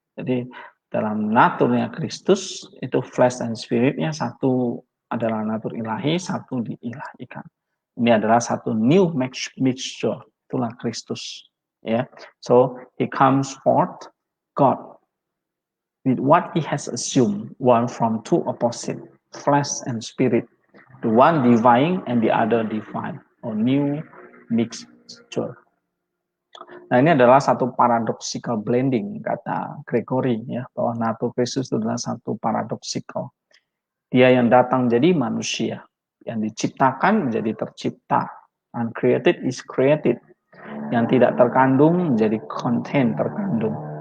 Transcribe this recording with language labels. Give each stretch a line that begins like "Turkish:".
Indonesian: Jadi dalam naturnya Kristus itu flesh dan spiritnya satu adalah natur ilahi, satu diilahikan. Ini adalah satu new mixture, itulah Kristus.
English: Ya, so he comes forth, God, with what he has assumed, one from two opposite, flesh and spirit, the one divine and the other divine, or new mixture.
Indonesian: Nah, ini adalah satu paradoxical blending, kata Gregory, ya, bahwa natur Kristus itu adalah satu paradoxical. Dia yang datang jadi manusia, Yang diciptakan menjadi tercipta.
English: Uncreated is created.
Indonesian: Yang tidak terkandung menjadi contain, terkandung.